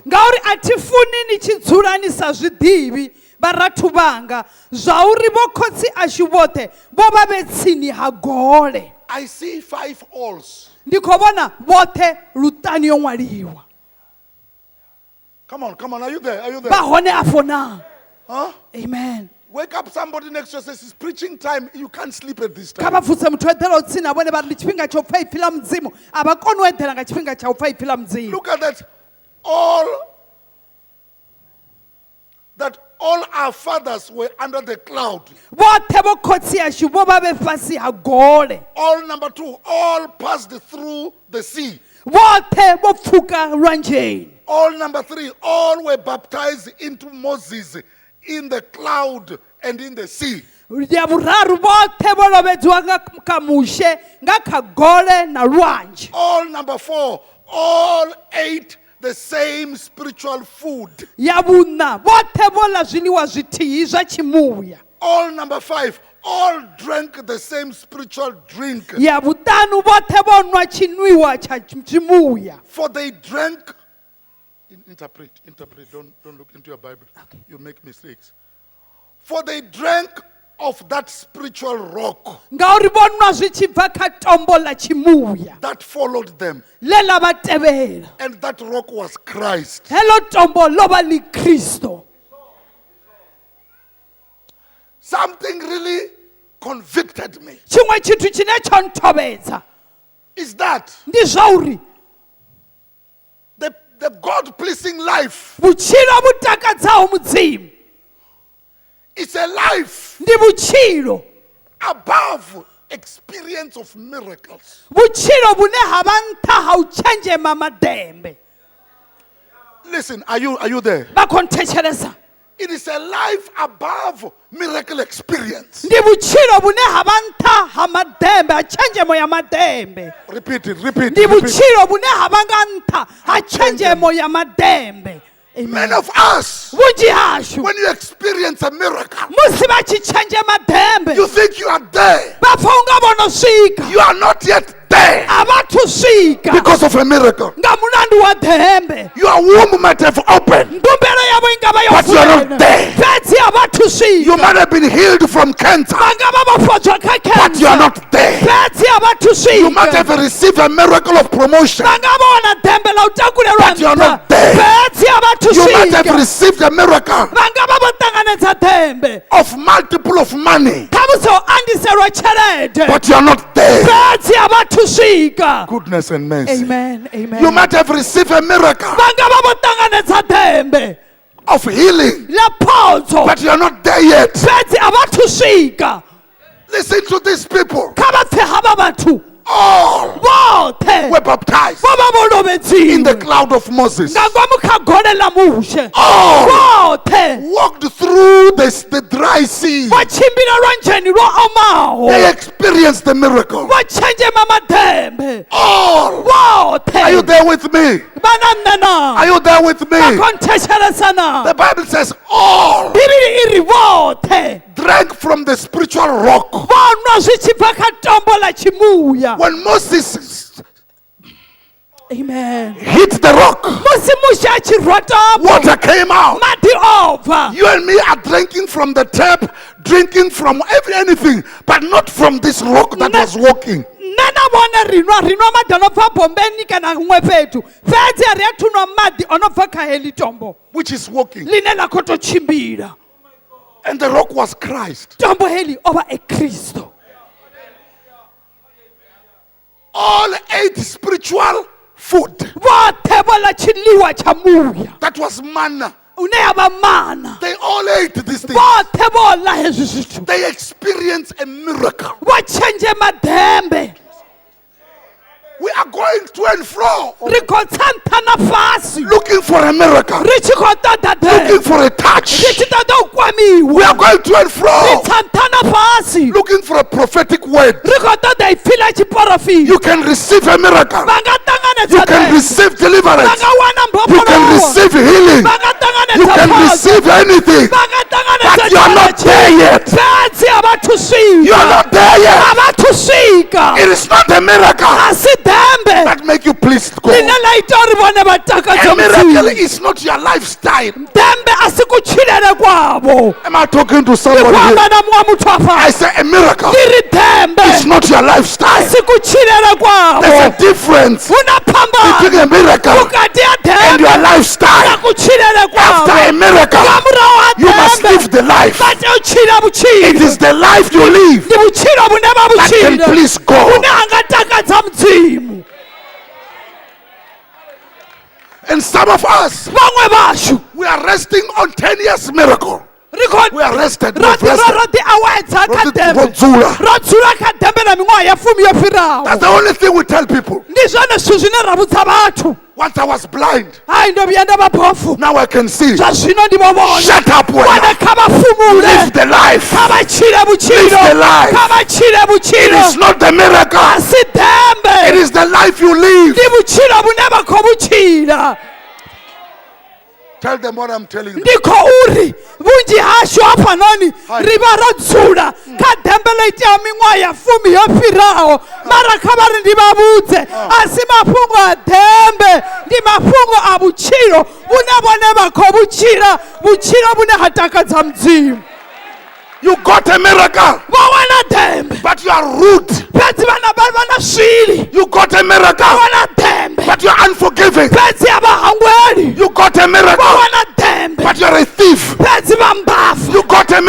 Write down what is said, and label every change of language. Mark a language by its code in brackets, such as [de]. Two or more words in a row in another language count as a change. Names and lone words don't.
[ve] ngauri a thi funi ni tshi dzula ni sa zwiḓivhi vharathu vhanga zwa uri vho khotsi ashu vhoṱhe vho vha vhe tsini ha gole. [en] I see 5 alls. [ve] ndi khou vhona vhoṱhe luṱani yo ṅwaliwa. [en] Come on. Are you there? Are you [ve] vha [en] there? [ve] hone afho na. [en] Huh? Amen. Wake up somebody next to you, says it's preaching time. You can't sleep at this [ve] kha [en] time. [ve] vha pfutse muthu eḓela u tsini na vhone vha ri ndi tshifhinga tsha u pfa ipfi ḽa mudzimu a vha koni u eḓela nga tshifhinga tsha u pfa ipfi ḽa mudzimu. [en] Look at that. All our fathers were under the cloud. [ve] vhoṱhe vho khotsi ashu vho vha vhe fhasi ha gole. [en] All number 2, all passed through the sea. [ve] vhoṱhe vho pfuka lwanzheni. [en] All number 3, all were baptized into Moses in the cloud and in the sea. [ve] ya vhuraru vhoṱhe vho lovhedziwa nga kha mushe nga kha gole na lwanzhe. [en] All number 4, all ate the same spiritual food. [ve] ya vhuṋa vhoṱhe vho ḽa zwiḽiwa zwithihi zwa tshimuya. [en] All number 5, all drank the same spiritual drink. [ve] ya vhuṱanu vhoṱhe vho nwa tshiṅwiwa tsha tshimuya. [en] For they drank. Interpret. Don't look into your Bible. Okay. You make mistakes. For they drank of that spiritual rock [ve] ngauri vho nwa zwi tshi bva kha tombo ḽa tshimuya [en] that followed them. [ve] ḽe ḽa vha tevhela. [en] And that rock was Christ. [ve] heḽo tombo ḽo vha ḽi kristo. [en] Something really convicted me. [ve] tshiṅwe tshithu tshine tsho nthobedza [en] Is that [ve] ndi zwa uri [en] the God-pleasing life [ve] vhutshilo vhu takadzaho mudzimu [en] is a life [ve] ndi vhutshilo [en] above experience of miracles. [ve] vhutshilo vhune ha vha nṱha ha u tshenzhema madembe. [en] Listen, are you there? [ve] vha khou nthetshelesa. [en] It is a life above miracle experience. [ve] ndi vhutshilo vhune ha vha nṱha ha madembe ha tshenzhemo ya madembe. [en] Repeat it. [ve] ndi vhutshilo vhune ha vha nga nṱha ha tshenzhemo ya madembe. [en] Many of us, [ve] vhunzhi hashu [en] when you experience a miracle, [ve] musi vha tshi tshenzhema dembe [en] you think you are there. [ve] vha pfa u nga vho no swika [en] You are not yet there [ve] a vhathu swika [en] because of a miracle. [ve] nga mulandu wa dembe. [en] Your womb might have opened, [ve] mbumbelo yavo i nga vha yo [en] but you are not there. [ve] fhedzi a vhathu [en] You [ve] swika [en] might have been healed from cancer, [ve] vha nga vha vho fhodzwa kha but you are cancer [en] not there. [ve] fhedzi a vhathu [en] You might have [ve] swika [en] received a miracle of promotion, [ve] vha nga vha wana dembe ḽa u takulelwa [en] but you are not [ve] nṱha [en] there. [ve] fhedzi a vhathu [en] You might have [ve] swika [en] received a miracle [ve] vha nga vha vho ṱanganedza dembe [en] of multiple of money, [ve] kha vha songo andiselwa tshelede [en] but you are not there. [ve] fhedzi a vha thu swika. [en] Goodness and mercy. Amen, amen. You might have received a miracle [ve] va nga va vo ṱanganedza ḓembe [en] of healing, [ve] ḽa phodzo [en] but you are not there yet. [ve] fhedzi a vha thu swika. [en] Listen to these people. [ve] kha vha pfe havha vhathu [en] All [ve] vhoṱhe [en] were baptized [ve] vo vha vo [en] in the [ve] lovedziwe [en] cloud of Moses. [ve] nga ngomu kha gole ḽa mushe. [en] All [ve] vhoṱhe [en] walked through the dry sea. [ve] vo tshimbila lwanzheni lwo omaho [en] They experienced the miracle. [ve] vo tshenzhema maḓembe. [en] All. [ve] vhoṱhe [en] Are you there with me? [ve] va na nṋe na [en] Are you there with [ve] va [en] me? [ve] khou nthetshelesa na. [en] The Bible says all [ve] bivhili i ri vhoṱhe [en] drank from the spiritual rock. [ve] vo nwa zwi tshi bva kha tombo ḽa tshimuya. [en] When Moses Amen. hit the rock, [ve] musi mushe a tshi rwa tombo [en] water came out. [ve] maḓi o bva. [en] You and me are drinking from the tap, drinking from anything, but not from this rock that was walking. [ve] nṋe na vhone ri nwa maḓi o no bva bombeni kana huṅwe fhethu fhedzi a ri a thu nwa maḓi o no bva kha heḽi tombo [en] Which is walking. [ve] ḽine ḽa khou tou tshimbila. [en] And the rock was Christ. [ve] tombo heḽi o vha e kristo. [en] All ate spiritual food. [ve] vhoṱhe vho ḽa tshiḽiwa tsha muya [en] That was manna. [ve] une ya vha mana. [en] They all ate these things. [ve] vhoṱhe vho ḽa hezwi zwithu [en] They experienced a miracle. [ve] vho tshenzhema ḓembe. [en] We are going to and fro, [ve] ri khou tsa nṱha na fhasi [en] looking for a miracle, [ve] ri tshi khou ṱoḓa [en] looking [ve] ḓembe [en] for a touch. [ve] ri tshi ṱoḓa u [en] We are [ve] kwamiwa. [en] going to and [ve] ri [en] fro, [ve] tsa nṱha na fhasi [en] looking for a prophetic word. [ve] ri khou ṱoḓa ipfi ḽa tshiporofiti. [en] You can receive a miracle. [ve] va nga [en] You [ve] ṱanganedza [en] can [ve] ḓembe. [en] receive [ve] va [en] deliverance. [ve] nga wana [en] You can [ve] mbofholowo. [en] receive healing. [ve] va nga [en] You [ve] ṱanganedza [en] can [ve] phodzo. [en] receive anything. [ve] va nga ṱanganedza [en] But you are not [ve] tshelede. [en] there yet. [ve] fhedzi a vha thu [en] You are [ve] swika. [en] not there [ve] a [en] yet. [ve] vha thu swika. [en] It is not a miracle [ve] a si ḓembe [en] that make you pleased God. [ve] ḽine ḽa ita uri vhone vha takadze [en] A miracle [ve] mudzimu. [en] is not your lifestyle. [ve] ḓembe a si kutshilele kwavo. [en] Am I talking to [ve] ri [en] somebody [ve] khou [en] here? [ve] amba na muṅwe muthu [en] I [ve] afha. [en] say a miracle [ve] ndi ri [en] is [ve] ḓembe [en] not your [ve] a [en] lifestyle. [ve] si kutshilele [en] There's a [ve] kwavo. [en] difference [ve] hu na [en] between [ve] phambano [en] a miracle [ve] vhukati ha [en] and your [ve] ḓembe na [en] lifestyle. [ve] kutshilele [en] After a [ve] kwavo. [en] miracle, [ve] nga murahu ha [en] you must [ve] ḓembe [en] live the life. [ve] vha tea u tshila [en] It [ve] vhutshilo. [en] is the life you live [ve] ndi vhutshilo vhune vha [en] that can [ve] vhutshile [en] please God. [ve] vhune ha nga takadza mudzimu. [en] And some of us, [ve] vhaṅwe vashu [en] we are resting on 10 years miracle. [ve] ri khou [en] We are rested. [ve] ro [en] We've rested. [ve] ḓi awedza kha Ro ḓembe. dzula. ro dzula kha ḓembe na miṅwaha ya fumi yo fhiraho. [en] That's the only thing we tell people. [ve] ndi zwone zwithu zwine ra vhudza vhathu. [en] Once I was blind, [ve] hai ndo vhuya nda vha bofu. [en] now I can see. [ve] zwa zwino ndi vho vhona. [en] Shut up, [ve] vhone Wena. kha vha fumule. [en] Live the life. [ve] kha vha tshile [en] Live [ve] vhutshilo. [en] the life. [ve] kha vha tshile [en] It [ve] vhutshilo. [en] is not the miracle. [ve] a si ḓembe. [en] It is the life you live. [ve] ndi vhutshilo vhune vha khou vhutshila. [en] Tell them what I'm telling them. [ve] ndi khou ri vhunzhi hashu hafhanoni Hai. ri vha ro dzula kha ḓembe ḽo iteaho miṅwaha ya fumi yo fhiraho. mara kha vha ri ndi vha vhudze a si mafhungo a ḓembe ndi mafhungo a vhutshilo vhune vhone vha khou vhutshila vhutshilo vhune ha takadza mudzimu. [en] You got a miracle, [ve] vho wana ḓembe [en] but you are rude. [ve] fhedzi vha na swili. [en] You got a [ve] vho [en] miracle, [ve] wana ḓembe [en] but you are unforgiving. [ve] fhedzi a vha hangweli. [en] You got a [ve] vho [en] miracle, [ve] wana ḓembe [en] but you are a thief. [ve] fhedzi vha mbafu. [en] You got a